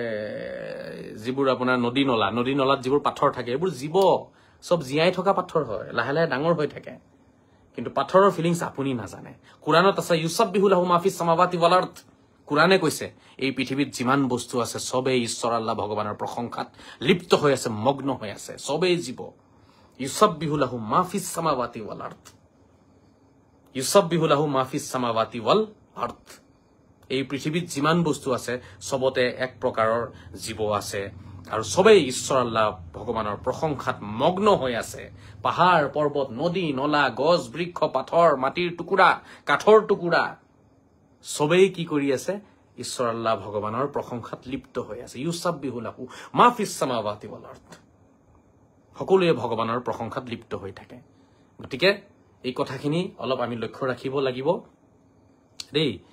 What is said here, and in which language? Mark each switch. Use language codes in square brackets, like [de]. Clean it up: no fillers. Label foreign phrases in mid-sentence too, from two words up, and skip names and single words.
[as] যিবোৰ আপোনাৰ নদী নলাত যিবোৰ পাথৰ থাকে এইবোৰ জীৱ সব জীয়াই থকা পাথৰ হয় লাহে লাহে ডাঙৰ হৈ থাকে কিন্তু পাথৰৰ ফিলিংছ আপুনি নাজানে কুৰাণত আছে [ar] يسبح له ما في السماوات وال [as] আৰদ কুৰাণে কৈছে এই পৃথিৱীত যিমান বস্তু আছে সবেই ঈশ্বৰ আল্লাহ ভগৱানৰ প্ৰশংসাত লিপ্ত হৈ আছে মগ্ন হৈ আছে সবেই জীৱ [ar] يسبح له ما في السماوات والأرض يسبح له ما في السماوات والأرض [as] এই পৃথিৱীত যিমান বস্তু আছে সবতে এক প্ৰকাৰৰ জীৱ আছে আৰু সবেই ঈশ্বৰ আল্লাহ ভগৱানৰ প্ৰশংসাত মগ্ন হৈ আছে পাহাৰ পৰ্বত নদী নলা গছ বৃক্ষ পাথৰ মাটিৰ টুকুৰা কাঠৰ টুকুৰা সবেই কি কৰি আছে ঈশ্বৰ আল্লাহ ভগৱানৰ প্ৰশংসাত লিপ্ত হৈ আছে [ar] يسبح له ما في السماوات والأرض [as] সকলোৱে ভগৱানৰ প্ৰশংসাত লিপ্ত হৈ থাকে গতিকে এই কথাখিনি অলপ আমি লক্ষ্য ৰাখিব লাগিব দেই